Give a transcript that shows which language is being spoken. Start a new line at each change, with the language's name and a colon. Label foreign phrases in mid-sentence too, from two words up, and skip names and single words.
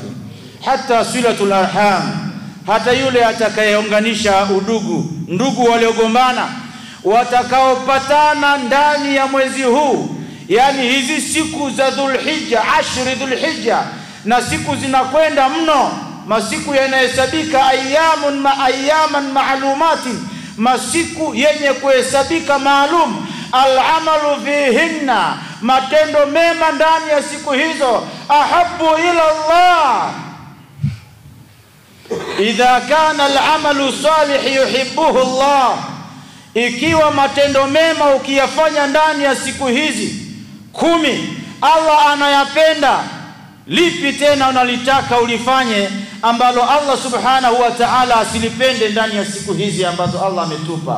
Swahili: Hata
Arabic: صلة الأرحام,
Swahili: hata yule atakayeunganisha udugu, ndugu waliogombana watakaopatana ndani ya mwezi huu, yani hizi siku za Dhulhijja, 10 Dhulhijja, na siku zinakwenda mno, masiku yanahesabika
Arabic: أياما معلومات,
Swahili: masiku yenye kuhesabika maalum.
Arabic: العمل فيهن,
Swahili: matendo mema ndani ya siku hizo,
Arabic: أحب إلى الله. إذا كان العمل صالح يحبه الله,
Swahili: ikiwa matendo mema ukiyafanya ndani ya siku hizi 10 Allah anayapenda, lipi tena unalitaka ulifanye ambalo Allah
Arabic: سبحانه وتعالى
Swahili: asilipende ndani ya siku hizi ambazo Allah ametupa?